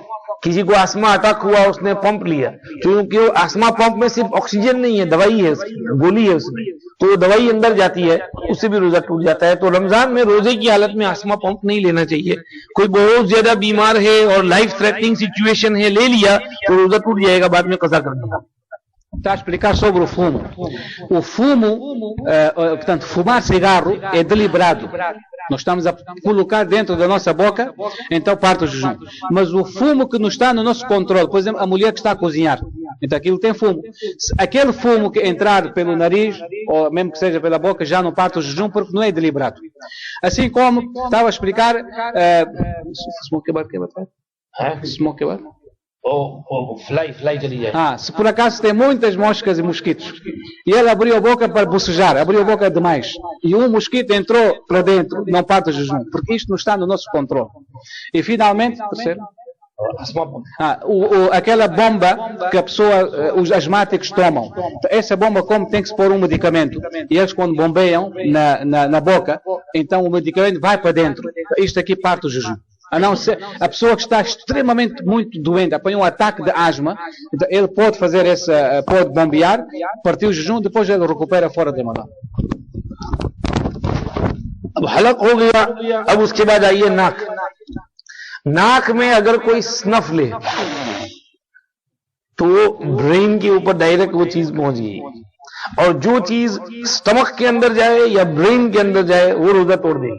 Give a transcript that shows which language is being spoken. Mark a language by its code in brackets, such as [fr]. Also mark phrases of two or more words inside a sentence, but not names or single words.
[hi] किसी को [en] asthma attack [hi] हुआ, उसने पंप लिया, क्योंकि [en] asthma pump [hi] में सिर्फ ऑक्सीजन नहीं है, दवाई है, गोली है उसमें, तो दवाई अंदर जाती है, उससे भी रोजा टूट जाता है। तो रमजान में रोजे की हालत में [en] asthma pump [hi] नहीं लेना चाहिए। कोई बहुत ज्यादा बीमार है और [en] life threatening situation [hi] है, ले लिया तो रोजा टूट जाएगा, बाद में कज़ा करने का। [pt] Está a explicar sobre o fumo. O fumo, portanto, fumar cigarro é deliberado. Nós estamos a colocar dentro da nossa boca, então parte o jejum. Mas o fumo que não está no nosso controle, por exemplo, a mulher que está a cozinhar, então aquilo tem fumo. Aquele fumo que entrar pelo nariz, ou mesmo que seja pela boca, já não parte o jejum porque não é deliberado. Assim como estava a explicar... [en] Smoke about? [hi] Fly चली जाए। [pt] Se por acaso tem muitas moscas e mosquitos, e ele abriu a boca para bocejar, abriu a boca demais, e um mosquito entrou para dentro, não parte o jejum, porque isto não está no nosso controle. E finalmente, terceiro, aquela bomba que a pessoa, os asmáticos tomam, essa bomba, como tem que se pôr um medicamento, e eles quando bombeiam na boca, então o medicamento vai para dentro, isto aqui parte o jejum. A não ser a pessoa que está extremamente muito doente, apanha um ataque de asma, então ele pode fazer pode bombear, partir o jejum, depois ele recupera fora de Ramadan. [hi] अब हलक हो गया, अब उसके बाद आइए नाक। नाक में अगर कोई स्नफ ले तो ब्रेन के ऊपर डायरेक्ट वो चीज पहुंच गई, और जो चीज स्टमक के अंदर जाए या ब्रेन के अंदर जाए वो रोजा तोड़ देगी।